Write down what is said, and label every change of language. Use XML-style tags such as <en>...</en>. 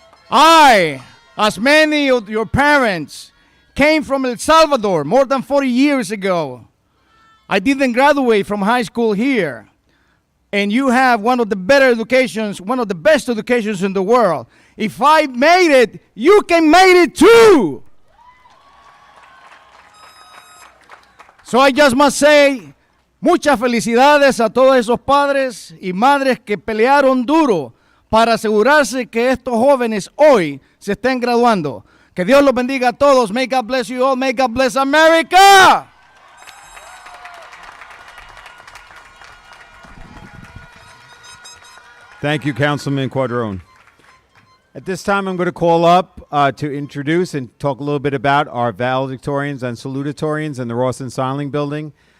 <en>I, as many of your parents, came from El Salvador more than 40 years ago. I didn't graduate from high school here. And you have one of the better educations, one of the best educations in the world. If I made it, you can make it too. So I just must say,</en> <es>muchas felicidades a todos esos padres y madres que pelearon duro para asegurarse que estos jóvenes hoy se estén graduando. Que Dios los bendiga a todos.</es> <en>May God bless you all. May God bless America. Thank you, Councilman Cuadron. At this time, I'm going to call up to introduce and talk a little bit about our valedictorians and salutatorians in the Ross and Sonling building.</en>